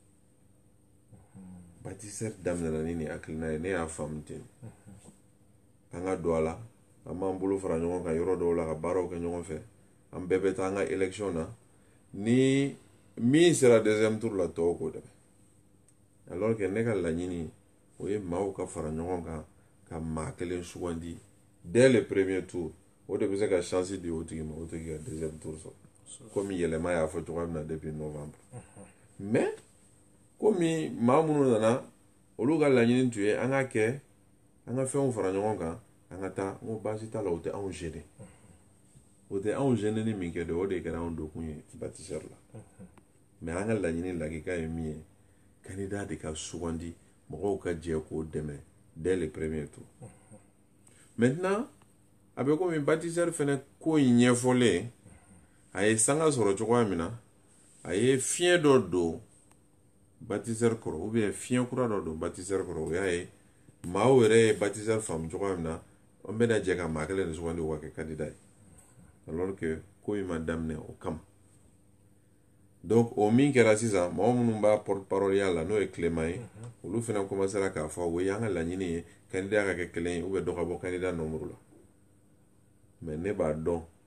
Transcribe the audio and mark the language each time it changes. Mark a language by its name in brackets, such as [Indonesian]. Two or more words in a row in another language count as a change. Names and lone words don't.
[Bambara] bâtisseur daminɛna ni nin hakilina ye ne y'a faamu ten an ka don a la an b'an bolo fara ɲɔgɔn kan yɔrɔ dɔw la ka baaraw kɛ ɲɔgɔn fɛ an bɛɛ bɛ taa an ka élection na ni min sera [French] deuxième tour [Bambara] la tɔw k'o dɛmɛ [French] alors que [Bambara] ne ka laɲini o ye maaw ka fara ɲɔgɔn kan ka maa kelen sugandi [French] dès le premier tour [Bambara] o de bɛ se ka chance di o tigi ma o tigi ka [French] deuxième tour [Bambara] sɔrɔ komi yɛlɛma y'a fɔ cogoya min na [French] depuis novembre [Bambara] mais komi maa minnu nana olu ka laɲini tun ye an ka kɛ an ka fɛnw fara ɲɔgɔn kan an ka taa n ko baasi t'a la o tɛ anw gêner o tɛ anw gêner ni min kɛ dɛ o de kɛra anw dokun ye bâtisseur la mais an ka laɲini lakika ye min ye candidat de ka sugandi mɔgɔw ka jɛ k'o dɛmɛ [French] dès le premier tour [Bambara] maintenant a bɛ komi bâtisseur fɛnɛ ko in ɲɛfɔlen a ye sanga sɔrɔ cogoya min na a ye fiɲɛ dɔ don bâtisseur kɔrɔ [French] ou bien [Bambara] fiɲɛ kura dɔ don bâtisseur kɔrɔ o y'a ye maaw yɛrɛ ye bâtisseur faamu cogoya min na an bɛna jɛ ka maa kelen de sugandi o ka kɛ candidat ye [French] alors que [Bambara] ko in ma daminɛ o kama donc o min kɛra sisan mɔgɔ minnu b'a [French] porte parole [Bambara] ya la n'o ye Clément ye olu fɛnɛ commencera k'a fɔ o ye an ka laɲini ye candidat ka kɛ kelen ye [French] ou bien [Bambara] dɔ ka bɔ [French] candidat nombre [Bambara] la mais ne b'a dɔn